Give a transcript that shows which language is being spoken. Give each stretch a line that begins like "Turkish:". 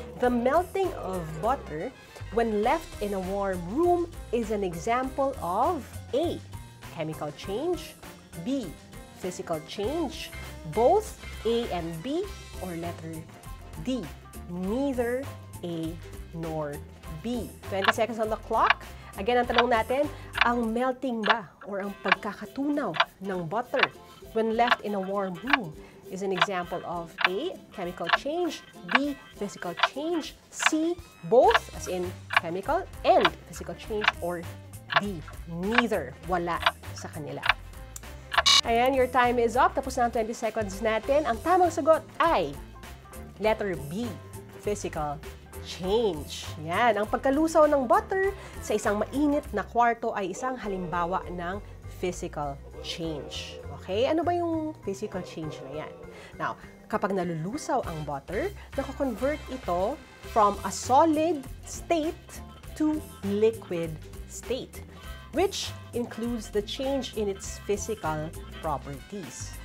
English: The melting of butter when left in a warm room is an example of A. Chemical change, B. Physical change, both A and B, or letter D. Neither A nor B. 20 seconds on the clock. Again,
Filipino: ang tanong natin, ang melting ba
English: or
Filipino: ang pagkakatunaw ng
English: butter when left in a warm room is an example of A. Chemical change, B. Physical change, C. Both, as in chemical and physical change, or D. Neither,
Filipino: wala sa kanila. Ayan,
English: your time is up.
Filipino: Tapos na ang 20 seconds natin. Ang tamang sagot ay letter B. Physical change. Yan, ang pagkalusaw ng butter sa isang mainit na kwarto ay isang halimbawa ng physical change. Okay? Ano ba yung physical change na yan?
English: Now,
Filipino: kapag nalulusaw ang butter, nako-convert ito
English: from a solid state to liquid state, which includes the change in its physical properties.